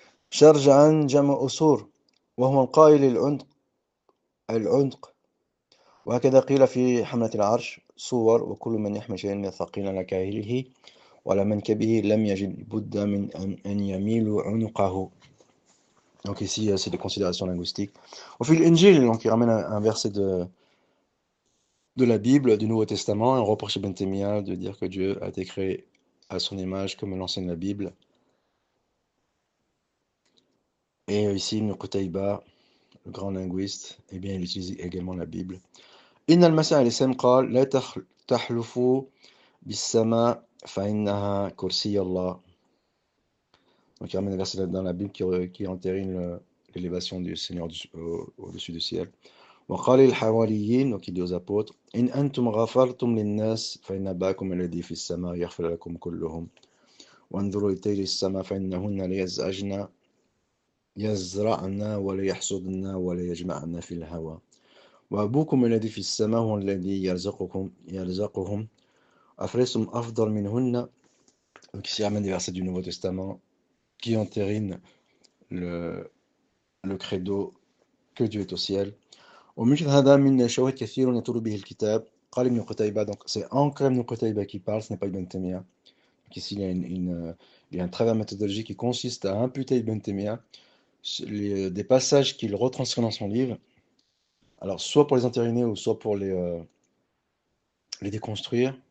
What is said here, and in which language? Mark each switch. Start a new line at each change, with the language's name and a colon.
Arabic: شرجعا جمع أسور وهو القائل العنق وهكذا قيل في حملة العرش صور وكل من يحمل شيئا ثقيلا على كاهله وعلى منكبه لم يجد بد من أن يميل عنقه.
French: Donc ici c'est des considérations linguistiques. Au fil l'Injil, donc il ramène un verset de la Bible, du Nouveau Testament, on reproche Ibn Taymiyyah de dire que Dieu a été créé à son image comme l'enseigne la Bible. Et ici Ibn Qutayba, le grand linguiste, eh bien il utilise également la Bible.
Arabic: إن المسيح عليه السلام قال لا تحلفوا بالسماء فإنها كرسي الله.
French: Donc il ramène un verset dans la Bible qui entérine l'élévation du Seigneur au-dessus du ciel.
Arabic: وقال للحواريين,
French: donc il dit aux apôtres
Arabic: إن أنتم غفرتم للناس فإن أباكم الذي في السماء يغفر لكم كلهم وانظروا لطير السماء فإنهن لا يزرعن ولا يحصدن ولا يجمعن في الهوى وأبوكم الذي في السماء هو الذي يرزقهم أفلستم أفضل منهن.
French: Donc ici ramène des versets du Nouveau Testament qui entérinent le credo que Dieu est au ciel.
Arabic: ومثل هذا من شواهد كثير يطول به الكتاب. قال ابن قتيبة,
French: donc c'est encore Ibn Qutayba qui parle, ce n'est pas Ibn Taymiyyah. Donc ici il y a un travail méthodologique qui consiste à imputer Ibn Taymiyyah des passages qu'il retranscrit dans son livre, alors soit pour les entériner ou soit pour les déconstruire.